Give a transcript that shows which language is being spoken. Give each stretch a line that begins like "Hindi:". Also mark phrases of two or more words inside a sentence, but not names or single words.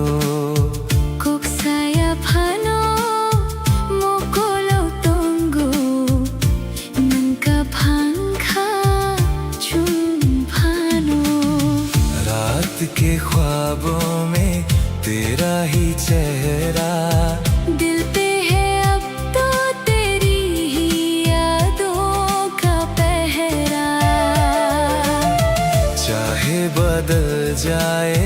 Kok Borok: Kuk saya phano mokolo tongu nangka phangkha chun phano
Hindi: रात के ख्वाबों में तेरा ही चेहरा दिल पे है अब तो तेरी ही यादों का पहरा। चाहे बदल जाए